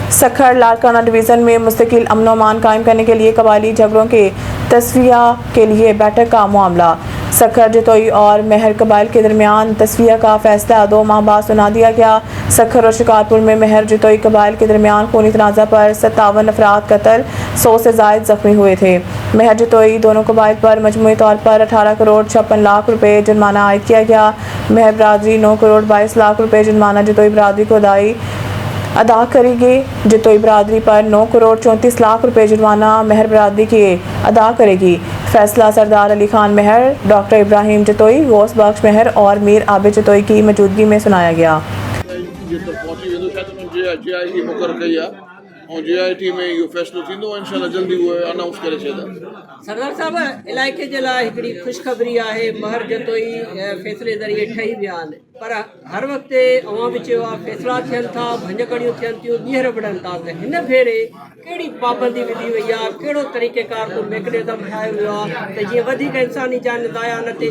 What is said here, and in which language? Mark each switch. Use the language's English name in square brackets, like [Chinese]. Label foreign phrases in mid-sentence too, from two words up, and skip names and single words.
[Urdu] سکھر لاڑکانہ ڈویژن میں مستقل امن و امان قائم کرنے کے لیے قبائلی جھگڑوں کے تصفیہ کے لیے بیٹھک کا معاملہ. سکھر جتوئی اور مہر قبائل کے درمیان تصفیہ کا فیصلہ 2 ماہ بعد سنا دیا گیا. سکھر اور شکارپور میں مہر جتوئی قبائل کے درمیان خونی تنازعہ پر 57 افراد قتل، 100 سے زائد زخمی ہوئے تھے. مہر جتوئی دونوں قبائل پر مجموعی طور پر 18 کروڑ 56 لاکھ روپے جرمانہ عائد کیا گیا. مہر برادری 9 کروڑ 22 لاکھ روپے جرمانہ جتوئی برادری کو ادا کرے گی. جتوئی برادری پر 9 کروڑ 34 لاکھ روپے جرمانہ مہر برادری کی ادا کرے گی. فیصلہ سردار علی خان مہر، ڈاکٹر ابراہیم جتوئی، غوث بخش مہر اور میر عابد جتوئی کی موجودگی میں سنایا گیا. [Sindhi] JIT में इहो फ़ैसिलो थींदो, इंशाल्लाह जल्दी उहे अनाउंस करे छॾींदा। सरदार साहब, इलाइक़े जे लाइ हिकिड़ी ख़ुशख़बरी आहे, महर जतोई फ़ैसिले ज़रिए ठही विया आहिनि, पर हर वक़्तु अवां बि चयो आहे फ़ैसिला थियनि था, भंजकड़ियूं थियनि थियूं, ॿीहर बढ़नि था, त हिन भेरे कहिड़ी पाबंदी विधी वई आहे, कहिड़ो तरीक़ेकार को मैकेनिज़म ठाहियो वियो आहे त जीअं वधीक इंसानी जान ज़ाया न थिए।